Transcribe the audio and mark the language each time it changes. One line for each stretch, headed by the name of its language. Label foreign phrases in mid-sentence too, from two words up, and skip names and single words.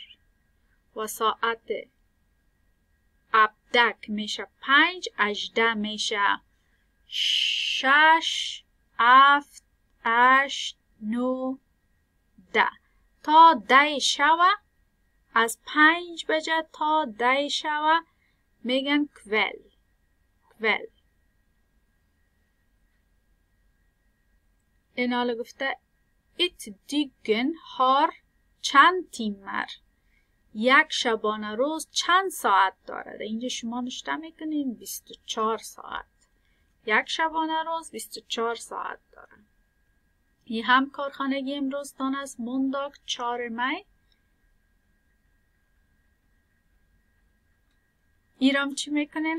Persian: و ساعت 17 میشه 5، 18 میشه 6، 7، 8، 9، 10 تا 10 شوه. از 5 بجه تا 10 شوه میگن کول. این حالا گفته
Swedish: ett dygn har
Persian: چند تیمر. یک شبانه روز چند ساعت دارد؟ اینجا شما نشته میکنین 24 ساعت. یک شبانه روز 24 ساعت دارد. این هم کارخانگی امروز تان است.
Swedish: måndag 4 maj.
Persian: ایرام چی میکنین؟